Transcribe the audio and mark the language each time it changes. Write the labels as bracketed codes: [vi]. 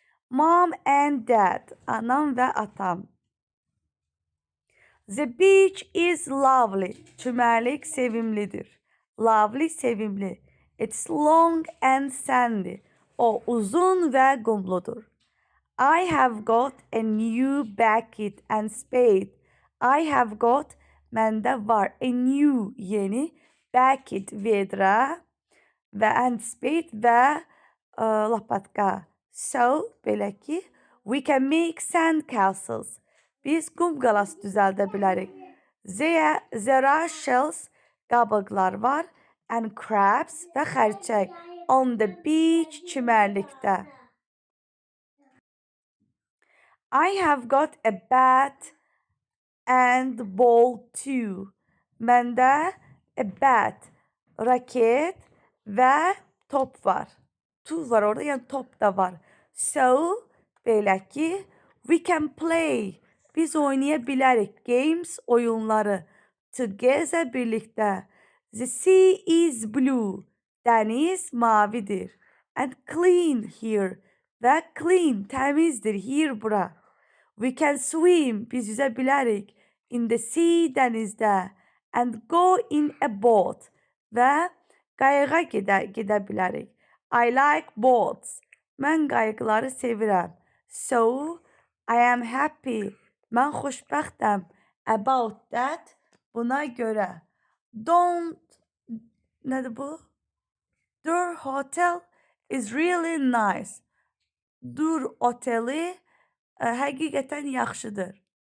[en] Mom and dad, [az] anam və atam. [en] The beach is lovely. [az] Çimərlik sevimlidir. [en] Lovely, [az] sevimli. [en] It's long and sandy. [az] O uzun və qumludur. [en] I have got a new bucket and spade. I have got, [az] məndə var, [en] a new, [az] yeni, [en] bucket, [az] vedra və [en] and spade [az] və lapatka. [en] So, [az] belə ki, [en] we can make sand castles. [az] Biz qum qalası düzəldə bilərik. [en] There are shells, [az] qabıqlar var, [en] and crabs [az] və xərçəng [en] on the beach, [az] çimərlikdə. [en] I have got a bat and ball too. [az] Məndə [en] a bat, [az] raket və top var. Tu var orada, yəni top da var. [en] So, [az] belə ki, [en] we can play. [az] Biz oynaya bilərik. [en] Games, [az] oyunları. [en] Together [az] birlikdə. [en] The sea is blue. [az] Dəniz mavidir. [en] And clean here. [az] Və [en] clean [az] təmizdir [en] here [az] bura. [en] We can swim. [az] Biz yüzə bilərik. [en] In the sea [az] dənizdə. [en] And go in a boat. [az] Və qayığa gedə bilərik. [en] I like boats. [az] Mən qayıqları sevirəm. [en] So, I am happy. [az] Mən xoşbəxtəm. [en] About that. [az] Buna görə. [en] Don't. [az] Nədir bu? [en] Their hotel is really nice. [az] Dur oteli həqiqətən yaxşıdır.